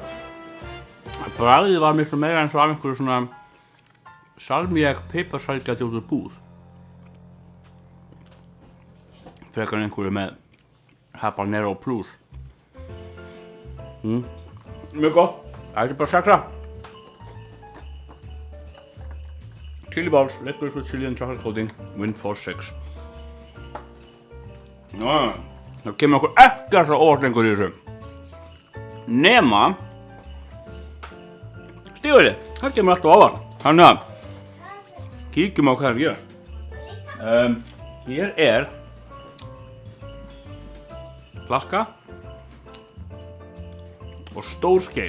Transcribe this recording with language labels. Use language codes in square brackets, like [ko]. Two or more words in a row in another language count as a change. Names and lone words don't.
[is] Bragðið var miklu meira eins og af einhverju svona salmiak piparsælgæti út úr búð. Frekar en einhverju með habanero plus. Mjög gott. Það er bara 6. [en] Chili balls, licorice with chili and chocolate coating, win for 6. [is] Það kemur okkur ekkert á óvart lengur í þessu. Nema stígvélið, það kemur alltaf á óvart. Þannig að kíkjum á hvað það gera. Hér er flaska og stór skeið.